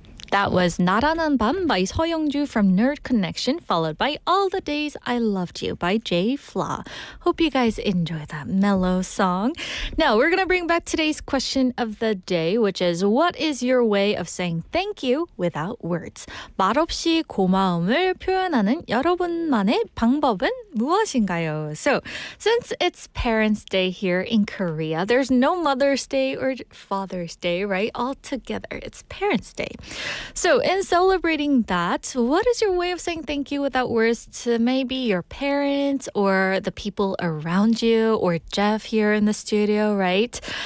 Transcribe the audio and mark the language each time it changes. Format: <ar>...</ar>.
<en>That was 나라는 밤 by 서영주 from 너드커넥션, followed by All the Days I Loved You by J.Fla. Hope you guys enjoy that mellow song. Now, we're going to bring back today's question of the day, which is, what is your way of saying thank you without words?</en> <ko>말없이 고마움을 표현하는 여러분만의 방법은 무엇인가요?</ko> <en>So, since it's Parents' Day here in Korea, there's no Mother's Day or Father's Day, right? All together, it's Parents' Day. So in celebrating that, what is your way of saying thank you without words to maybe your parents or the people around you or Jeff here in the studio, right?</en>